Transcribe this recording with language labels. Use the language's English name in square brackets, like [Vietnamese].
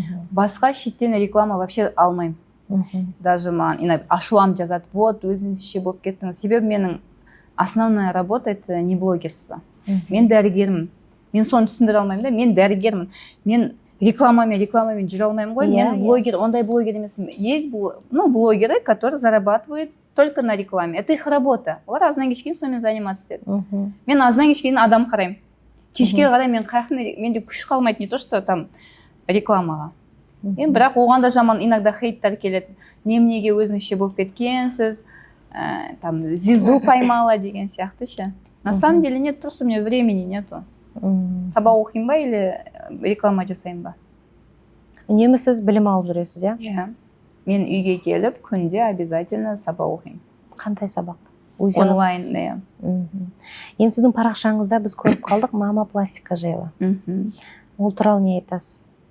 [Kazakh] Басқа шеттен реклама [Russian] вообще [Kazakh] алмаймын. [Russian] Даже [Kazakh] маған [Russian] иногда [Kazakh] ашуланып жазады, вот өзіңізше болып кеттіңіз. Себебі менің [Russian] основная работа это не блогерство. [Kazakh] Мен дәрігермін. Мен соны түсіндіре алмаймын да, мен дәрігермін. Мен рекламамен жүре алмаймын ғой. Мен блогер, ондай блогер емеспін. [Russian] Есть блогеры, которые зарабатывают только на рекламе. Это их работа. [Kazakh] Олар аздан кешке сонымен [Russian] заниматься [Kazakh] етеді. Мен аздан кешке адам қараймын. Кешке қарай менде күш қалмайды, [Russian] не то что там [Kazakh] рекламаға. Бірақ оған да жаман [Russian] иногда [Kazakh] хейттер келеді. Неменеге өзіңізше болып кеткенсіз, [Russian] там звезду поймала [Kazakh] деген сияқты ше. [Russian] На самом деле нет, просто у меня времени нету. [Kazakh] Сабақ оқимын ба или реклама жасаймын ба? Үнемі сіз білім алып жүресіз, иә? Иә. Мен үйге келіп күнде [Russian] обязательно [Kazakh] сабақ оқимын. Қандай сабақ? Онлайн, иә. Енді сіздің парақшаңызда біз көріп қалдық мама пластика жайлы. Ол туралы не айтасыз?